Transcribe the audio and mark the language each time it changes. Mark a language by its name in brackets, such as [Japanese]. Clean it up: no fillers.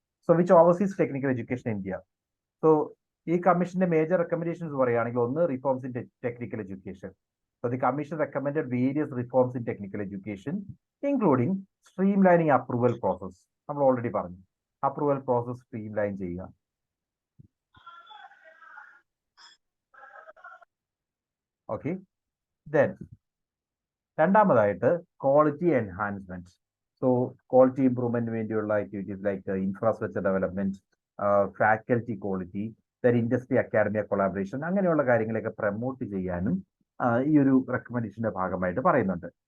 [English] So which overseas technical education India. [Malayalam] So ഈ കമ്മീഷന്റെ major recommendations പറയുകയാണെങ്കിൽ, ഒന്ന്, reforms in technical education. [English] So the commission recommended various reforms in technical education, including streamlining approval process. [Malayalam] നമ്മൾ already പറഞ്ഞു, approval process streamline ചെയ്യുക. Okay, then രണ്ടാമതായിട്ട് quality enhancement. So quality ഇംപ്രൂവ്മെന്റിന് വേണ്ടിയുള്ള activities like infrastructure development, faculty quality, then industry academic collaboration, അങ്ങനെയുള്ള കാര്യങ്ങളൊക്കെ promote ചെയ്യാനും ഈ ഒരു റെക്കമെൻഡേഷന്റെ ഭാഗമായിട്ട് പറയുന്നുണ്ട്.